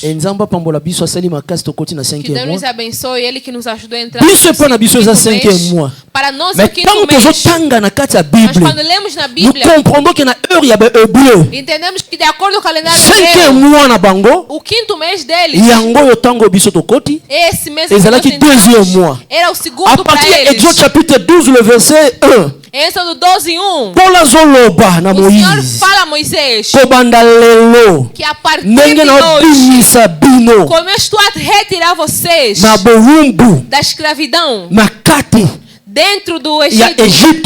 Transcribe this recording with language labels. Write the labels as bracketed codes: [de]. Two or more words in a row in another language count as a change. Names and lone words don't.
[pt] Que Deus nos abençoe, Ele que nos ajudou a entrar no quinto mês. Para nós é o quinto mês. Mas quando lemos na Bíblia, entendemos que de acordo com o calendário hebreu, o quinto mês deles, esse mês era o segundo para eles. [fr] Exode chapitre 12, le verset 1. [pt] Êxodo 12:1. O Senhor fala a Moisés que a partir de hoje começo a retirar vocês da escravidão dentro do Egito.